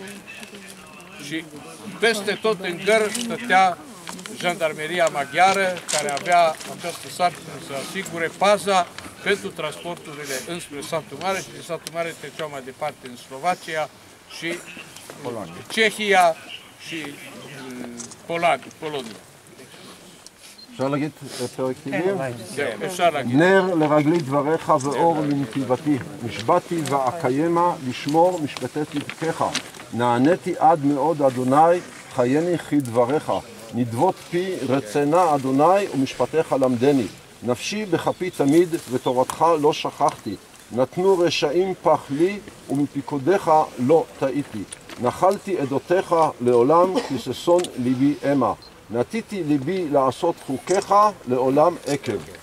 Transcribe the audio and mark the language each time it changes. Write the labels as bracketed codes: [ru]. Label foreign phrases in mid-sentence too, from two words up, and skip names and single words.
[ro] Și peste tot în gări stătea jandarmeria maghiară, care avea această sarcină să asigure paza pentru transporturile înspre satul mare și din satul mare treceau mai departe în Slovacia și Cehia și Polonia. [he] אפשר להגיד פרק תהילים? נר לרגלי דבריך ואור לנתיבתי, נשבעתי ואקיימה לשמור משפטי צדקך, נעניתי עד מאוד אדוני, חייני כדבריך, נדבות פי רצנה אדוני ומשפטיך למדני, נפשי בכפי תמיד ותורתך לא שכחתי, נתנו רשעים פח לי ומפיקודיך לא טעיתי, נחלתי עדותיך לעולם כי ששון ליבי המה, נתיתי ליבי לעשות חוקיך לעולם עקב.